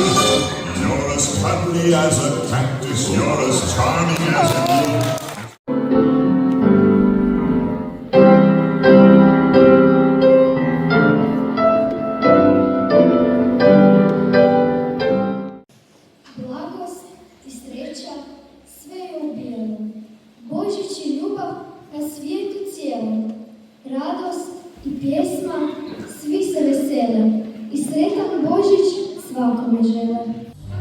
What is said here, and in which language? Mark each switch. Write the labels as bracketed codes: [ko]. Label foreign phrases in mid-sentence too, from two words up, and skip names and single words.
[en] You're as cuddly as a cactus, you're as charming as a bee. [sr] Благост и среќа све е у белом. Божич и љубав на свету целом. Радост и песма, svi se vesele i sretan Božić svakome žele.